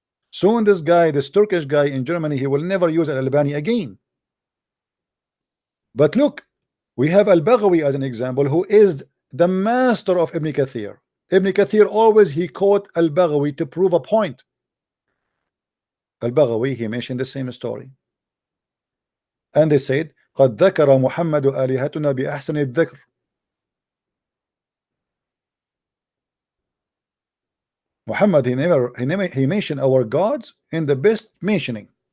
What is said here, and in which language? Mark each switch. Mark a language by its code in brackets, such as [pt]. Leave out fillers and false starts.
[en] Soon this guy, this Turkish guy in Germany, he will never use Al-Albani again. But look, we have Al-Baghawi as an example, who is the master of Ibn Kathir. Ibn Kathir always he quote Al-Baghawi to prove a point. Al-Baghawi, he mentioned the same story. And they said, [ar] قد ذكر محمد آلهتنا بأحسن الذكر. [en] Muhammad, he mentioned our gods in the best mentioning.